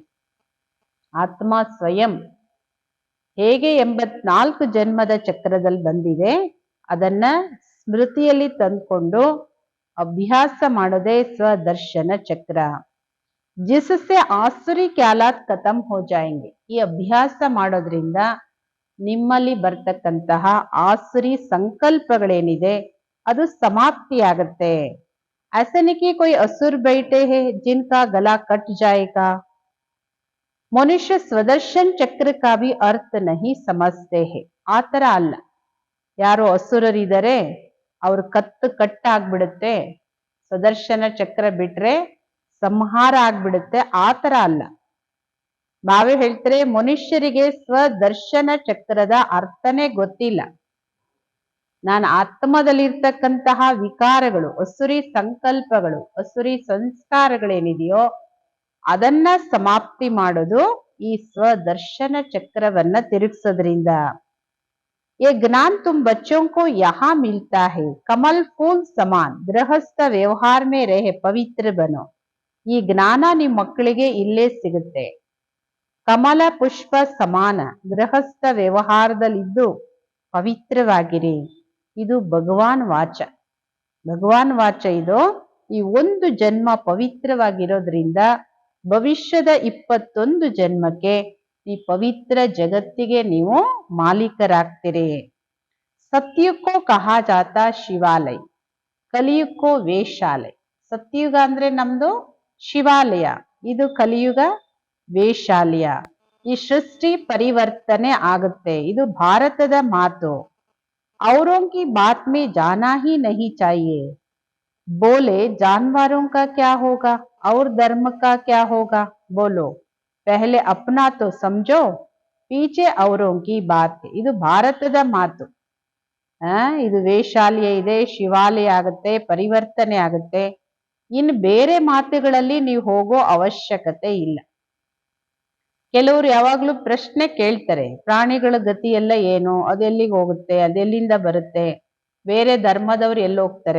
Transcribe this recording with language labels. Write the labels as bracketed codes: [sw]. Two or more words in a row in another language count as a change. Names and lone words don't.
[kn] ಆತ್ಮ ಸ್ವಯಂ ಹೇಗೆ 84 ಜನ್ಮದ ಚಕ್ರದಲ್ಲಿ ಬಂದಿದೆ ಅದನ್ನ ಸ್ಮೃತಿಯಲ್ಲಿ ತಂದ್ಕೊಂಡು ಅಭ್ಯಾಸ ಮಾಡೋದೇ ಸ್ವದರ್ಶನ ಚಕ್ರ. [hi] जिससे आसुरी ख्यालात खत्म हो जाएंगे. [kn] ಈ ಅಭ್ಯಾಸ ಮಾಡೋದ್ರಿಂದ ನಿಮ್ಮಲ್ಲಿ ಬರ್ತಕ್ಕಂತಹ ಆಸುರಿ ಸಂಕಲ್ಪಗಳೇನಿದೆ ಅದು ಸಮಾಪ್ತಿಯಾಗತ್ತೆ. [hi] ऐसा नहीं कि कोई असुर बैठे हैं जिनका गला कट जाएगा. मनुष्य स्वदर्शन चक्र का भी अर्थ नहीं समझते हैं. [kn] ಆ ತರ ಅಲ್ಲ. ಯಾರು ಅಸುರರಿದ್ದಾರೆ ಅವ್ರ ಕಟ್ಟಾಗ್ಬಿಡುತ್ತೆ, ಸ್ವದರ್ಶನ ಚಕ್ರ ಬಿಟ್ರೆ ಸಂಹಾರ ಆಗ್ಬಿಡುತ್ತೆ, ಆ ತರ ಅಲ್ಲ. ಬಾವೆ ಹೇಳ್ತಾರೆ ಮನುಷ್ಯರಿಗೆ ಸ್ವದರ್ಶನ ಚಕ್ರದ ಅರ್ಥನೇ ಗೊತ್ತಿಲ್ಲ. ನಾನು ಆತ್ಮದಲ್ಲಿರ್ತಕ್ಕಂತಹ ವಿಕಾರಗಳು, ಅಸುರಿ ಸಂಕಲ್ಪಗಳು, ಅಸುರಿ ಸಂಸ್ಕಾರಗಳೇನಿದೆಯೋ ಅದನ್ನ ಸಮಾಪ್ತಿ ಮಾಡೋದು ಈ ಸ್ವದರ್ಶನ ಚಕ್ರವನ್ನ ತಿರುಗಿಸೋದ್ರಿಂದ. [hi] ये ज्ञान तुम बच्चों को यहाँ मिलता है. कमल फूल समान गृहस्थ व्यवहार में रहे पवित्र बनो. [kn] ಈ ಜ್ಞಾನ ನಿಮ್ಮ ಮಕ್ಕಳಿಗೆ ಇಲ್ಲೇ ಸಿಗುತ್ತೆ. ಕಮಲ ಪುಷ್ಪ ಸಮಾನ ಗೃಹಸ್ಥ ವ್ಯವಹಾರದಲ್ಲಿದ್ದು ಪವಿತ್ರವಾಗಿರಿ. ಇದು [hi] भगवान वाच. भगवान वाच [kn] ಇದು. ಈ ಒಂದು ಜನ್ಮ ಪವಿತ್ರವಾಗಿರೋದ್ರಿಂದ ಭವಿಷ್ಯದ 21 ಜನ್ಮಕ್ಕೆ ಈ ಪವಿತ್ರ ಜಗತ್ತಿಗೆ ನೀವು ಮಾಲೀಕರಾಗ್ತೀರಿ. [hi] सतयुगो कहा जाता शिवालय, कलियुगो वेश्यालय. [kn] ಸತ್ಯುಗ ಅಂದ್ರೆ ನಮ್ದು ಶಿವಾಲಯ, ಇದು ಕಲಿಯುಗ ವೇಷಾಲಯ. ಈ ಸೃಷ್ಟಿ ಪರಿವರ್ತನೆ ಆಗುತ್ತೆ. ಇದು ಭಾರತದ ಮಾತು. [hi] औरों की बात में जाना ही नहीं चाहिए. बोले जानवरों का क्या होगा और धर्म का क्या होगा. बोलो पहले अपना तो समझो, पीछे औरों की बात. [kn] ಇದು ಭಾರತದ ಮಾತು. ಇದು ವೇಷಾಲಯ ಇದೆ, ಶಿವಾಲಯ ಆಗುತ್ತೆ, ಪರಿವರ್ತನೆ ಆಗುತ್ತೆ. ಇನ್ನು ಬೇರೆ ಮಾತುಗಳಲ್ಲಿ ನೀವು ಹೋಗೋ ಅವಶ್ಯಕತೆ ಇಲ್ಲ. ಕೆಲವರು ಯಾವಾಗ್ಲೂ ಪ್ರಶ್ನೆ ಕೇಳ್ತಾರೆ, ಪ್ರಾಣಿಗಳ ಗತಿ ಎಲ್ಲ ಏನು, ಅದೆಲ್ಲಿಗೆ ಹೋಗುತ್ತೆ, ಅದೆಲ್ಲಿಂದ ಬರುತ್ತೆ, ಬೇರೆ ಧರ್ಮದವ್ರು ಎಲ್ಲಿ ಹೋಗ್ತಾರೆ.